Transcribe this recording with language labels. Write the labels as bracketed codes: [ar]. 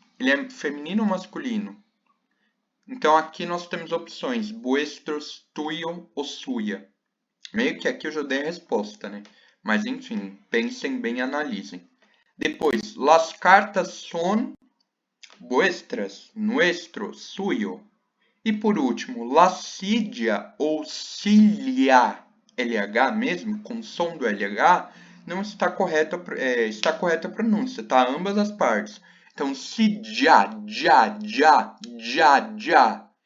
[pt] Ele é feminino ou masculino? Então aqui nós temos opções, vuestros, tuyo ou suya. Meio que aqui eu já dei a resposta, né? Mas enfim, pensem bem e analisem. Depois, [es] las cartas son vuestras, nuestro, suyo. [pt] E por último, lascídia ou cilia, LH mesmo, com som do LH, não está correta, está correta a pronúncia, tá? Ambas as partes. Então, cidia, já, já, já, já.